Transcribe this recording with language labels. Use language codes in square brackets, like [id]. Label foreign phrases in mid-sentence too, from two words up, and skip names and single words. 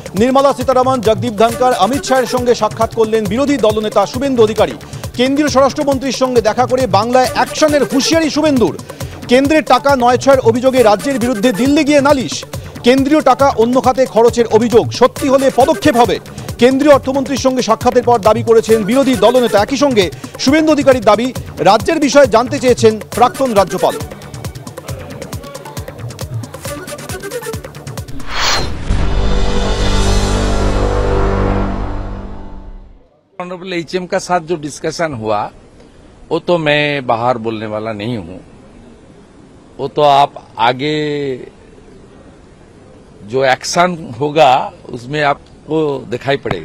[bn] নির্মলা সীতারমণ, জগদীপ ধনখড়, অমিত শাহের সঙ্গে সাক্ষাৎ করলেন বিরোধী দলনেতা শুভেন্দু অধিকারী। কেন্দ্রীয় স্বরাষ্ট্রমন্ত্রীর সঙ্গে দেখা করে বাংলায় অ্যাকশনের হুঁশিয়ারি শুভেন্দুর। কেন্দ্রের টাকা নয়ছয়ের অভিযোগে রাজ্যের বিরুদ্ধে দিল্লি গিয়ে নালিশ। কেন্দ্রীয় টাকা অন্য খাতে খরচের অভিযোগ সত্যি হলে পদক্ষেপ হবে। কেন্দ্রীয় অর্থমন্ত্রীর সঙ্গে সাক্ষাতের পর দাবি করেছেন বিরোধী দলনেতা। একই সঙ্গে শুভেন্দু অধিকারীর দাবি, রাজ্যের বিষয়ে জানতে চেয়েছেন প্রাক্তন রাজ্যপাল। [en] honourable HM [hi] का साथ जो डिस्कशन हुआ वो तो मैं बाहर बोलने वाला नहीं हूं, वो तो आप आगे जो एक्शन होगा उसमें आपको दिखाई पड़ेगा।